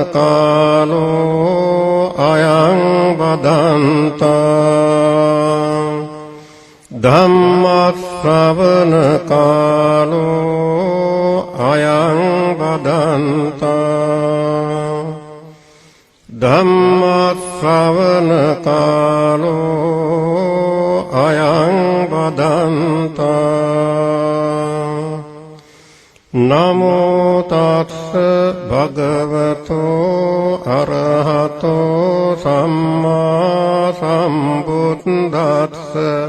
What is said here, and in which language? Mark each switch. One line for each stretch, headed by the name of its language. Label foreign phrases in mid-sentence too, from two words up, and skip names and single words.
Pali: කාලෝ අයං වදන්තා ධම්ම ශ්‍රවණ කාලෝ අයං වදන්තා ධම්ම ශ්‍රවණ කාලෝ අයං වදන්තා නමෝ තස්ස භගවතෝ අරහතෝ සම්මා සම්බුද්දස්ස